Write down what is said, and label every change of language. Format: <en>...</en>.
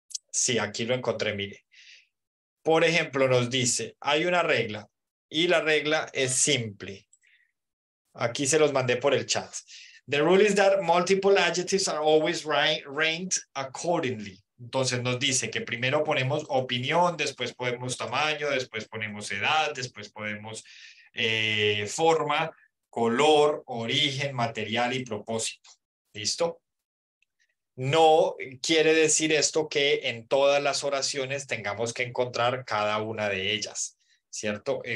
<es>Sí, aquí lo encontré, mire. Por ejemplo, nos dice, hay una regla y la regla es simple. Aquí se los mandé por el chat.</es> <en>The rule is that multiple adjectives are always ranked accordingly.</en> <es>Entonces nos dice que primero ponemos opinión, después ponemos tamaño, después ponemos edad, después ponemos forma, color, origen, material y propósito. ¿Listo? No quiere decir esto que en todas las oraciones tengamos que encontrar cada una de ellas, ¿cierto?</es>